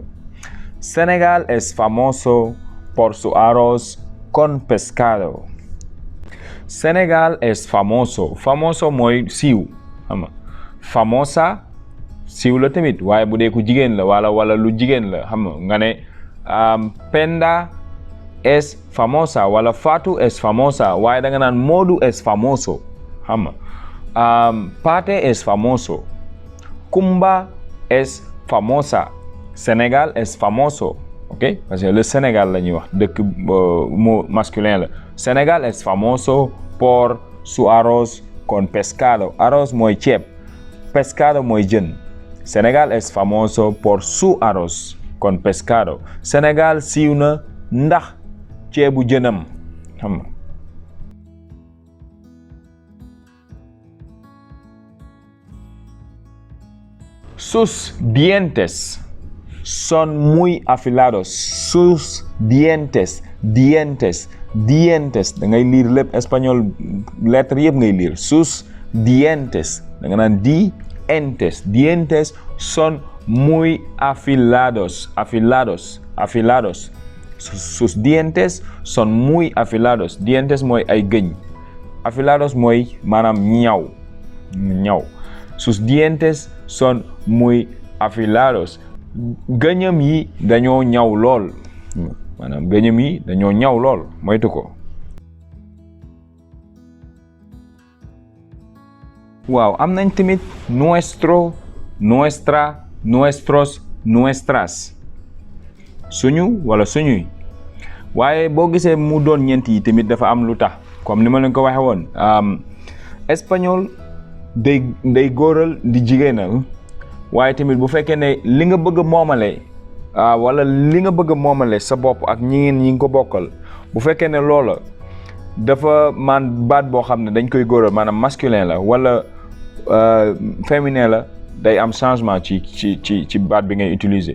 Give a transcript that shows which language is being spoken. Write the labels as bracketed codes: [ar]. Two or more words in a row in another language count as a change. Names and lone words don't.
[es] Senegal es famoso por su arroz con pescado. Senegal es famoso [wo] mooy siiw xam nga famosa siiw la tamit waaye bu dee ku jigéen la wala lu jigéen la xam nga ne Penda [es] es famosa [wo] wala Fatou [es] es famosa [wo] waaye da nga naan Modou [es] es famoso [wo] xam nga Pate [es] es famoso. Kumba es famosa. Sénégal es famoso. [wo] ok [fr] parce que le Sénégal [wo] la ñuy wax dëkk [fr] mot masculin [wo] la. [es] Sénégal es famoso por su arroz con pescado. [wo] Arroz mooy ceeb. Pescado mooy jën. [es] Sénégal es famoso por su arroz con pescado. [wo] Sénégal siiw na ndax ceebu jënam xam nga. [es] Sus dientes son muy afilados. Sus dientes [wo] da ngay lire lépp [fr] espagnol lettre [wo] yëpp ngay lire. [es] Sus dientes [wo] da nga naan [es] dientes son muy afilados. Sus dientes son muy afilados. [wo] Dientes mooy ay gëñ. Afilados mooy maanaam ñaw. [es] Sus dientes son muy afilados. [wo] Gëñam yi dañoo ñaw lool maanaam gëñam yi dañoo ñaw lool moytu ko. waaw am nañ tamit [es] nuestro, nuestra, nuestros, nuestras. [wo] suñu wala suñuy waaye boo gisee mu doon ñeent yi tamit dafa am lu tax comme ni ma leen ko waxe woon espagnol day góoral di jigéenal waaye tamit bu fekkee ne li nga bëgg a moomale wala li nga bëgg a moomale sa bopp ak ñi nga ko bokkal bu fekkee ne loola dafa baat boo xam ne dañ koy góoral maanaam masculin la wala féminin la day am changement ci baat bi ngay utiliser.